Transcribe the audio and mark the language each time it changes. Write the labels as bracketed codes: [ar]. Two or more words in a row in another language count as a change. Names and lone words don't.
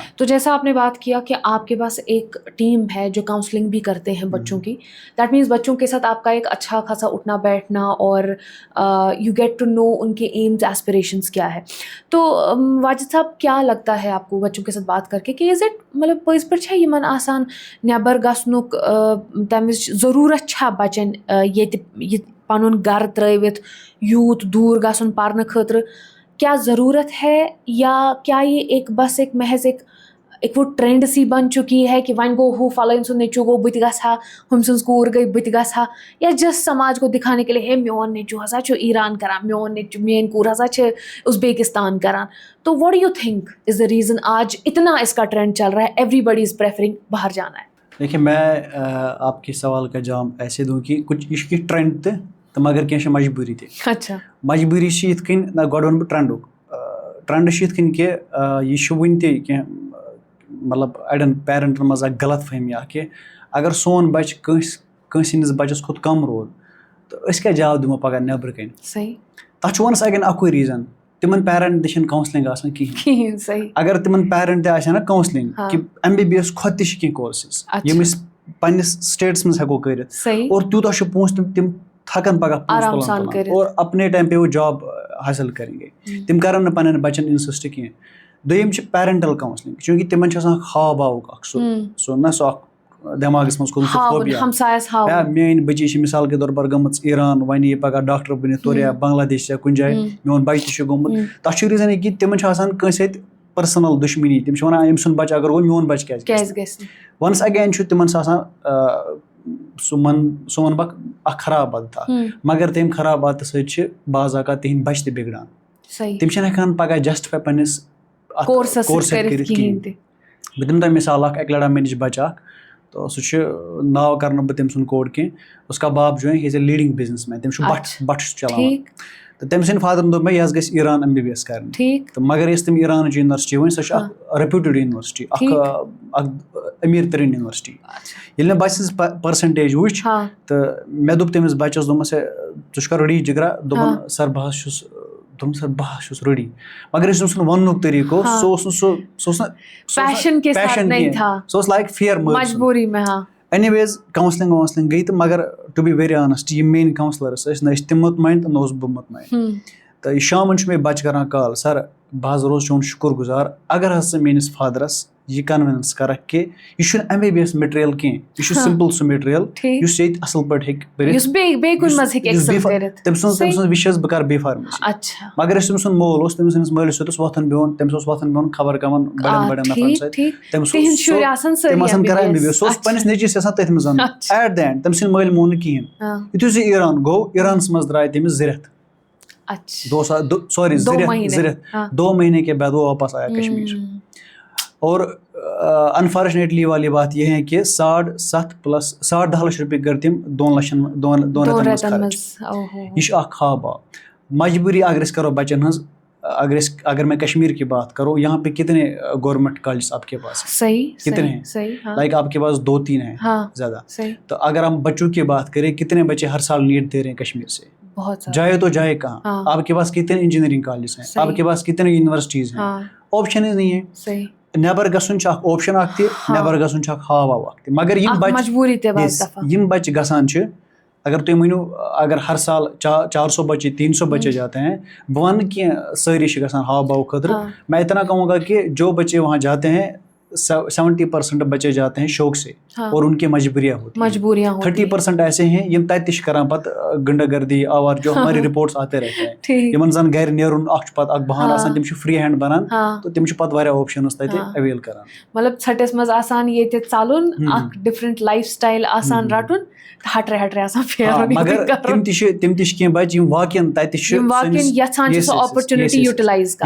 [ur] تو جیسا آپ نے بات کیا کہ آپ کے پاس ایک ٹیم ہے جو کاؤنسلنگ بھی کرتے ہیں بچوں کی, [en] that means [ur] بچوں کے ساتھ آپ کا ایک اچھا خاصا اٹھنا بیٹھنا اور [en] you get to know [ur] ان کے [en] aims aspirations [ur] کیا ہے. تو واجد صاحب کیا لگتا ہے آپ کو بچوں کے ساتھ بات کر کے کہ [en] is it [ur] مطلب [ks] پٔزۍ پٲٹھۍ چھا یِمن آسان نیبر گژھنُک تَمہِ وِزِ ضروٗرت چھا بچن ییٚتہِ پنُن گرٕ ترٲوِتھ یوٗت دوٗر گژھُن پرنہٕ خٲطرٕ, [ur] کیا ضرورت ہے یا کیا یہ ایک بس ایک محض ایک وہ ٹرینڈ سی بن چکی ہے کہ [ks] وۄنۍ گوٚو ہُہ فلٲنۍ سُنٛد نیٚچوٗ گوٚو بہٕ تہِ گژھٕ ہا, ہُمۍ سٕنٛز کوٗر گٔے بہٕ تہِ گژھٕ ہا, [ur] یا جس سماج کو دکھانے کے لیے ہے [ks] میون نیٚچوٗ ہسا چھُ ایران کران, میٲنۍ کوٗر ہسا چھِ ازبیکستان کران. [ur] تو [en] what do you think is the reason [ur] آج اتنا اس کا ٹرینڈ چل رہا ہے, [en] everybody is preferring [ur] باہر جانا ہے؟ دیکھیے میں آپ کے سوال کا جواب ایسے دوں کہ کچھ [ks] یہ چھِ ٹرینڈ تہِ تہٕ مگر کینٛہہ چھِ مجبوٗری تہِ. [ur] اچھا, [ks] مجبوٗری چھِ یِتھ کٔنۍ نہ گۄڈٕ وَنہٕ بہٕ ٹرٛنٛڈ چھِ یِتھ کٔنۍ کہِ یہِ چھُ وٕنہِ تہِ کینٛہہ مطلب اَڑٮ۪ن پیرَنٹَن منٛز اَکھ غلط فہمی اَکھ کہِ اگر سون بَچہِ کٲنٛسہِ ہِنٛدِس بَچَس کھۄتہٕ کَم روٗد تہٕ أسۍ کیٛاہ جواب دِمو پَگاہ نٮ۪برٕ کَنۍ. صحیح. تَتھ چھُ وَنَس اگین اَکُے ریٖزَن, تِمن پیرَنٹ تہِ چھِنہٕ کاوسلِنٛگ آسان کِہیٖنۍ. صحیح. اگر تِمن پیرَنٹ تہِ آسہِ ہا نا کاوسلِنٛگ کہِ MBBS کھۄتہٕ تہِ چھِ کینٛہہ کورسِز یِم أسۍ پنٛنِس سٹیٹَس منٛز ہٮ۪کو کٔرِتھ, اور تیوٗتاہ چھُ پونٛسہٕ تِم تھکن پگہ پونٛسہٕ [ur] اور اپنے ٹایم پہ وہ جاب حٲصِل کریں گے, [ks] تِم کرن نہٕ پنٕنٮ۪ن بچن انسسٹ کینٛہہ. دوٚیِم چھِ پیرنٹل کاوسلِنٛگ, چوٗنٛکہِ تِمن چھُ آسان خواب آوُک اکھ سُہ نہ سُہ اکھ دٮ۪ماغس منٛز کھوٚتمُت فوبیا, میٲنۍ بٔچی چھِ [ur] مِثال کے طور پر [ks] گٔمٕژ ایران, وۄنۍ یی پگہہ ڈاکٹر بٔنِتھ تورٕ یا بنگلہ دیش یا کُنہِ جایہِ, میون بچہِ تہِ چھُ گوٚمُت. تتھ چھُ ریٖزن یہِ کہِ تِمن چھُ آسان کٲنٛسہِ سۭتۍ پٔرسنل دُشمنی, تِم چھِ ونان أمۍ سُنٛد بچہِ اگر گوٚو میون بچہِ کیازِ گژھِ. وَنس اگین چھُ تِمن سُہ آسان سُہ وَنہٕ بہٕ اکھ خراب عادت اکھ, مگر تَمہِ خراب عادتہٕ سۭتۍ چھِ بعض اوقات تِہنٛدۍ بچہِ تہِ بِگڑان. تِم چھِنہٕ ہٮ۪کان پگاہ جسٹِفاے پنٕنِس کورسس کٔرِتھ کِہینۍ تہِ. بہٕ دِمہٕ تۄہہِ مِثال اکھ, اَکہِ لٹہِ آو مےٚ نِش بچہٕ اکھ, تہٕ سُہ چھُ ناو کرنہٕ بہٕ تٔمۍ سُنٛد کوڈ کینٛہہ, [ur] اس کا باپ جو ہے [en] he is a leading business man, [ks] تٔمِس چھُ بٹ چھُ چلاوان. تو تٔمۍ سٕنٛدۍ فادرَن دوٚپ مےٚ یہِ حظ گژھِ ایٖران MBBS کَرنہِ ٹھیٖک تہٕ مگر یۄس تِم ایٖرانٕچ یونیورسٹی وۄنۍ سۄ چھِ اَکھ ریپیوٗٹِڈ یونیورسٹی اَکھ أمیٖر تٔریٖن یونیورسٹی. ییٚلہِ مےٚ بَچہِ سٕنٛز پٔرسَنٹیج وٕچھ تہٕ مےٚ دوٚپ تٔمِس بَچَس دوٚپمَس ہے ژٕ چھُکھا ریڈی جِگرا دوٚپُن سَر بہٕ حظ چھُس دوٚپُن سَر بہٕ حظ چھُس ریڈی مگر یُس تٔمۍ سُنٛد وَننُک طریٖقہٕ اوس سُہ اوس نہٕ پیشَن کینٛہہ سُہ اوس [en] like fear [ur] مجبوٗری میں. [en] any ways [ks] کاوسلِنٛگ گٔے تہٕ مگر [en] to be very honest [ks] یِم میٛٲنۍ کاوسلٲرٕس ٲسۍ نہ ٲسۍ تِم مطمعین تہٕ نہ اوسُس بہٕ مطمعین. تہٕ یہِ شامَن چھُ مےٚ بَچہِ کَران کال سَر بہٕ حظ روزٕ چون شُکُر گُزار اگر حظ ژٕ میٛٲنِس فادرَس یہِ کَنوِنٕس کَرَکھ کہِ یہِ چھُنہٕ [en] MBBS material [ks] کینٛہہ یہِ چھُ سِمپٕل سُہ میٹیٖریَل یُس ییٚتہِ اَصٕل پٲٹھۍ ہیٚکہِ پٔرِتھ. تٔمۍ سٕنٛز وِش ٲس بہٕ کَرٕ بی فارمیسی مگر یُس تٔمۍ سُنٛد مول اوس تٔمۍ سٕنٛدِس مٲلِس سۭتۍ اوس وۄتھان بِہُن تٔمِس اوس وۄتھان بِہُن خبر کَمَن بَڑٮ۪ن بَڑٮ۪ن نفرَن سۭتۍ تِم آسان کَران MBBS سُہ اوس پنٛنِس نیٚچوِس یَژھان تٔتھۍ منٛز [en] at the end [ks] تٔمۍ سٕنٛدۍ مٲلۍ مون نہٕ کِہیٖنۍ. یُتھُے سُہ ایٖران گوٚو ایٖرانَس منٛز درٛاے تٔمِس 2 رٮ۪تھ [ur] 2 مہینے کے بعد وہ واپس آیا کشمیر. اور انفارچونیٹلی والی بات یہ ہے کہ [ks] 7.5 + 10.5 لچھ رۄپیہِ کٔرۍ تِم 2 لَچھَن 2 رٮ۪تَن منٛز خرچ. یہِ چھُ اکھ خواب مجبوٗری اگر أسۍ کَرو بَچَن ہٕنٛز [ur] اگر میں کشمیر کی بات کروں یہاں پہ کتنے گورنمنٹ کالجز آپ کے پاس کتنے ہیں لائک آپ کے پاس 2-3 ہیں زیادہ. تو اگر ہم بچوں کی بات کریں کتنے بچے ہر سال نیٹ دے رہے ہیں کشمیر سے جائے تو جائے کہاں. آپ کے پاس کتنے انجینئرنگ کالجز ہیں آپ کے پاس کتنے یونیورسٹیز ہیں آپشن ہی نہیں ہے. [ks] نیبر گژھُن چھُ اکھ اوپشن اکھ تہِ نیبر گژھُن چھُ اکھ ہاو اکھ تہِ مگر یِم بچہِ گژھان چھِ اگر تُہۍ ؤنِو اگر ہر سال [ur] 400 بچے 300 بچے جاتے ہیں [ks] بہٕ وَنہٕ نہٕ کینٛہہ سٲری چھِ گژھان ہاو باو خٲطرٕ [ur] میں اتنا کہوں گا کہ جو بچے وہاں جاتے ہیں 70% بچے جاتے ہیں شوق سے اور ان کی مجبوریاں ہوتی ہیں. 30% ایسے ہیں [ks] یم تتہِ تہِ چھِ کران پتہٕ گنڈا گردی آوار [ur] جو ہماری رپورٹس آتے رہتے ہیں [ks] یمن زن گرِ نیرُن اکھ چھُ پتہٕ اکھ بہانہٕ آسان تِم چھِ فری ہینڈ بنان تہٕ تِم چھِ پتہٕ واریاہ آپشنز تتہِ اویل کران. مطلب ژھٹس منٛز آسان ییٚتہِ ژَلُن اکھ ڈِفرنٹ لایف سٹایل آسان رَٹُن ہٹرے ہٹرے آسان پھیرُن. مگر تِم تہِ چھِ کینٛہہ بچہِ یِم واقعن تتہِ چھِ یژھان چھِ سۄ [en] opportunity utilize [ks] کرٕنۍ